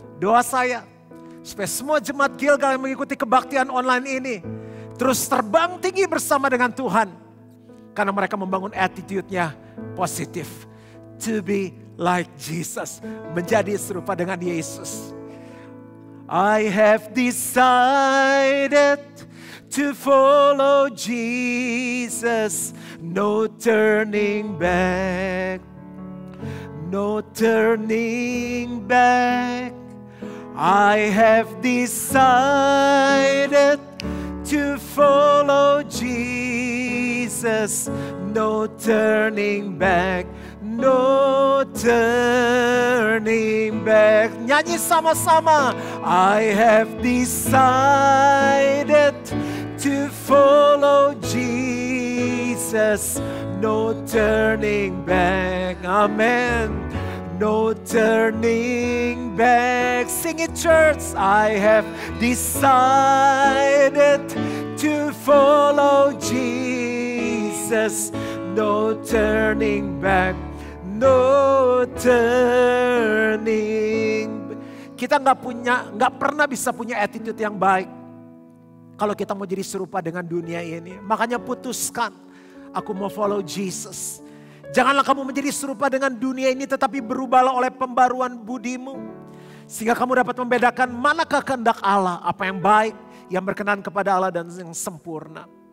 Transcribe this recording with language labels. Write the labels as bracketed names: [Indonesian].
[Indonesian] Doa saya, supaya semua jemaat Gilgal yang mengikuti kebaktian online ini, terus terbang tinggi bersama dengan Tuhan. Karena mereka membangun attitude-nya positif. [English] To be like Jesus, [Indonesian] menjadi serupa dengan Yesus. [English] I have decided to follow Jesus, no turning back, no turning back. I have decided to follow Jesus. No turning back, no turning back. [Indonesian] Nyanyi sama-sama. [English] I have decided to follow Jesus. No turning back. Amen. No turning back. Sing it, church. I have decided to follow Jesus. No turning back, no turning. [Indonesian] Kita nggak pernah bisa punya attitude yang baik kalau kita mau jadi serupa dengan dunia ini. Makanya putuskan, aku mau [English] follow Jesus. [Indonesian] Janganlah kamu menjadi serupa dengan dunia ini, tetapi berubahlah oleh pembaruan budimu, sehingga kamu dapat membedakan manakah kehendak Allah, apa yang baik, yang berkenan kepada Allah dan yang sempurna.